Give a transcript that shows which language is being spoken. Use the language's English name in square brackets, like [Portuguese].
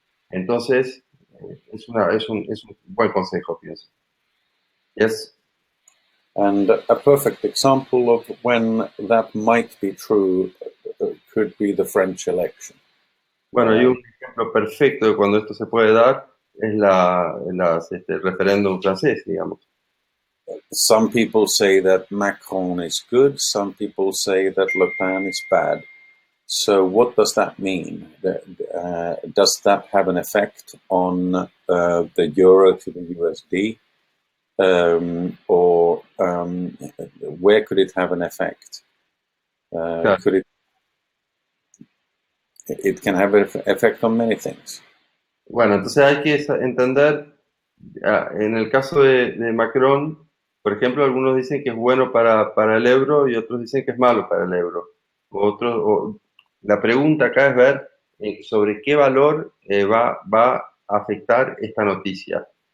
[Spanish] Entonces, es un buen consejo, pienso. [English] Yes. And a perfect example of when that might be true could be the French election. [Spanish] Bueno, y un ejemplo perfecto de cuando esto se puede dar es el referéndum francés, digamos. [English] Some people say that Macron is good, some people say that Le Pen is bad. So what does that mean? Does that have an effect on the euro to the USD? Or where could it have an effect? [Spanish] Claro. [English] It can have an effect on many things. [Spanish] Bueno, entonces hay que entender, en el caso de Macron, por ejemplo, algunos dicen que es bueno para el euro y otros dicen que es malo para el euro. La pregunta acá es ver sobre qué valor va a afectar esta noticia.